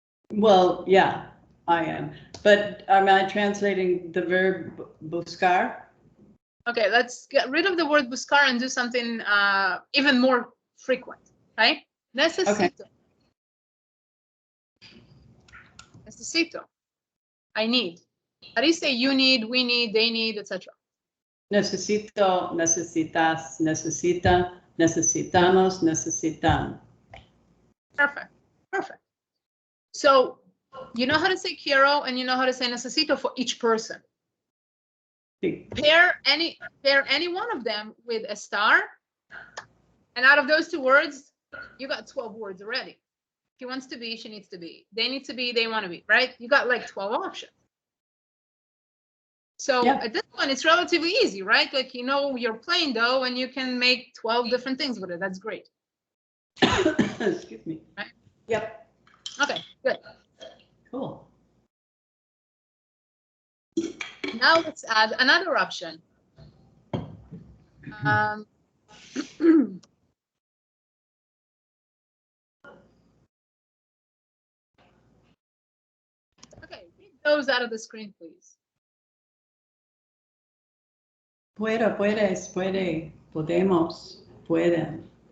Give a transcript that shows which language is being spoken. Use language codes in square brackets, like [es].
[en] Well, yeah, I am. But am I translating the verb buscar? Okay, let's get rid of the word buscar and do something even more frequent. Okay? Necesito. Okay. Necesito. I need. How do you say you need, we need, they need, etc.? [es] Necesito, necesitas, necesita, necesitamos, necesitan. [en] Perfect. Perfect. So you know how to say quiero and you know how to say necesito for each person. Pair any one of them with estar, and out of those two words, you got 12 words already. He wants to be, she needs to be. They need to be, they want to be, right? You got like 12 options. So at this point, it's relatively easy, right? Like, you're playing dough and you can make 12 different things with it. That's great. Excuse me. Right? Yep. Okay, good. Cool. Now let's add another option. Okay, read those out of the screen, please. [es] Puedo, puedes, puede, podemos, pueden.